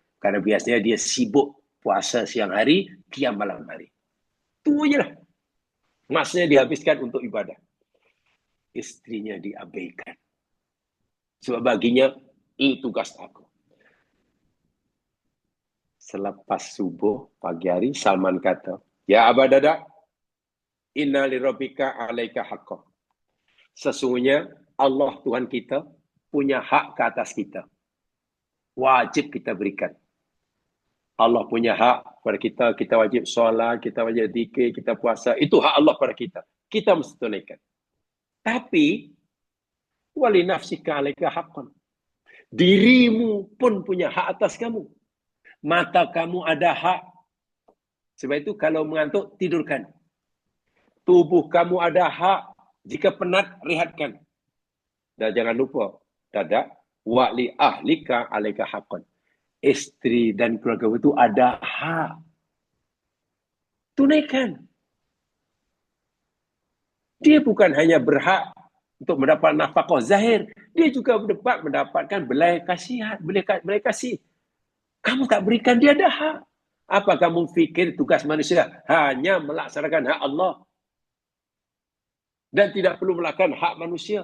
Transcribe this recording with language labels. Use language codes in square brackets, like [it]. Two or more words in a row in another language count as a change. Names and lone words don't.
[ms] Karena biasanya dia sibuk puasa siang hari, qiyam malam hari. Itu aja lah. Masanya dihabiskan untuk ibadah. Istrinya diabaikan. Sebab baginya, ini tugas aku. Selepas subuh pagi hari, Salman kata, [ar] يا أبا الدرداء، إن لربك عليك حقا. [ms] Sesungguhnya Allah Tuhan kita punya hak ke atas kita. Wajib kita berikan. Allah punya hak kepada kita, kita wajib solat, kita wajib zikir, kita puasa. Itu hak Allah kepada kita. Kita mesti tunaikan. Tapi, [ar] ولنفسك عليك حقا. [ms] Dirimu pun punya hak atas kamu. Mata kamu ada hak. Sebab itu kalau mengantuk, tidurkan. Tubuh kamu ada hak. Jika penat, rehatkan. Dan jangan lupa, [ar] دادا، ولأهلك عليك حقا. [ms] Istri dan keluarga itu ada hak. Tunaikan. Dia bukan hanya berhak untuk mendapat nafkah zahir. Dia juga dapat mendapatkan belai kasihan, belai kasih. Kamu tak berikan, dia ada hak. Apa kamu fikir tugas manusia hanya melaksanakan hak Allah dan tidak perlu melakukan hak manusia?